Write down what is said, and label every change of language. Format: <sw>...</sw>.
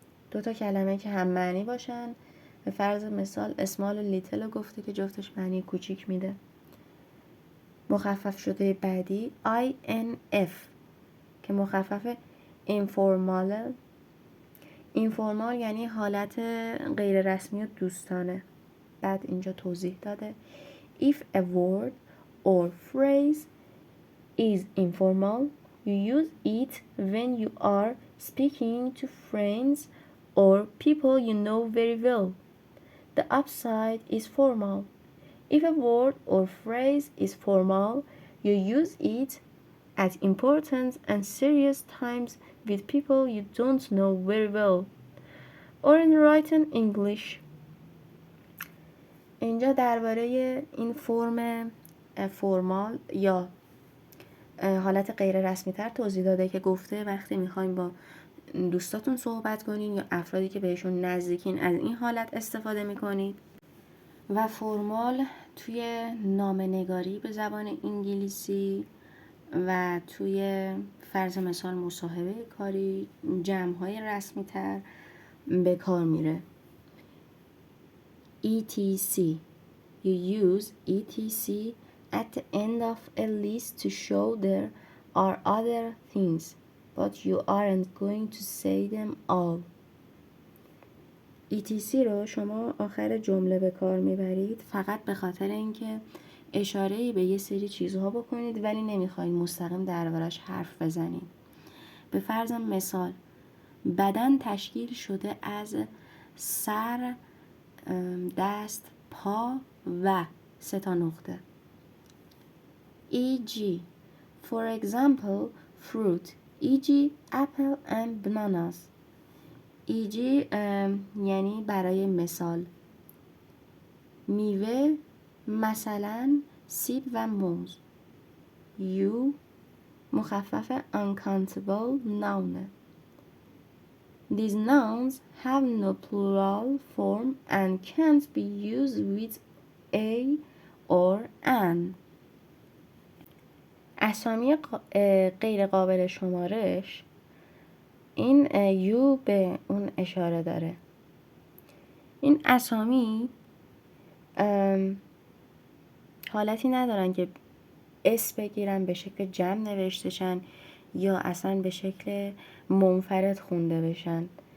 <fa>دوتا کلمه که هم معنی باشن. به فرض مثال small و little رو گفته که جفتش معنی کوچیک میده. مخفف شده بعدی INF که مخفف informal. informal یعنی حالت غیر رسمی و دوستانه. بعد اینجا توضیح داده</fa> <en>if a word or phrase is informal, you use it when you are speaking to friends or people you know very well. The opposite is formal. If a word or phrase is formal, you use it at important and serious times with people you don't know very well, or in written English.</en> <fa>اینجا درباره این فرم فرمال یا حالت غیر رسمی تر توضیح داده که گفته وقتی میخوایم با دوستاتون صحبت کنین یا افرادی که بهشون نزدیکین از این حالت استفاده میکنید. و فرمال توی نامه‌نگاری به زبان انگلیسی و توی فرض مثال مصاحبه کاری، جمع‌های رسمی تر به کار میره.</fa> <en>ETC. You use ETC at the end of a list to show there are other things, but you aren't going to say them all.</en> <fa>ETC رو شما آخر جمله به کار میبرید فقط به خاطر اینکه اشاره‌ای به یه سری چیزها بکنید ولی نمیخواید مستقیم دربارش حرف بزنید. به فرض مثال بدن تشکیل شده از سر، دست، پا و 3 نقطه.</fa> <en>E.g. For example, fruit e.g. apple and bananas e.g.</en> <fa>یعنی برای مثال میوه مثلا سیب و موز.</fa> <en>U</en> <fa>مخفف</fa> <en>uncountable noun. These nouns have no plural form and can't be used with a or an.</en> <fa>اسامی غیر قابل شمارش، این یو به اون اشاره داره. این اسامی حالتی ندارن که اس بگیرن به شکل جمع نوشته شن یا اصلا به شکل منفرد خونده بشن.</fa>